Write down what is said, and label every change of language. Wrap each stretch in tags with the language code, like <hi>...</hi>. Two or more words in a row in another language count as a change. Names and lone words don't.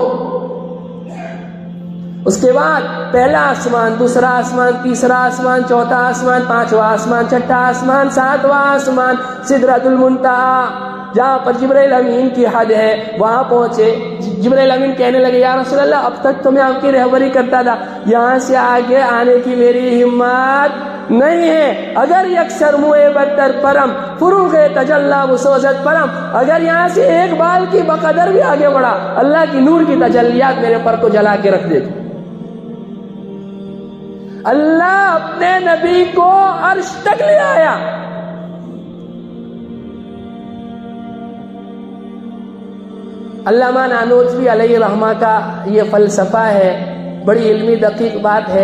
<ur>اس کے بعد پہلا آسمان، دوسرا آسمان، تیسرا آسمان، چوتھا آسمان، پانچواں آسمان، چھٹا آسمان، ساتواں آسمان، سدرۃ المنتہا، جہاں پر جبرائیل امین کی حد ہے، وہاں پہنچے۔ جبرائیل امین کہنے لگے یا رسول اللہ، اب تک تو میں آپ کی رہبری کرتا تھا، یہاں سے آگے آنے کی میری ہمت نہیں ہے۔</ur> <fa>اگر یکسر موئے بدتر پرم، فروغ تجلی وسوزت پرم،</fa> <ur>اگر یہاں سے ایک بال کی بقدر بھی آگے بڑھا، اللہ کی نور کی تجلیات میرے پر کو جلا کے رکھ دے گا۔ اللہ اپنے نبی کو عرش تک لے آیا۔ علامہ نانوتوی علیہ رحمہ کا یہ فلسفہ ہے، بڑی علمی دقیق بات ہے۔</ur>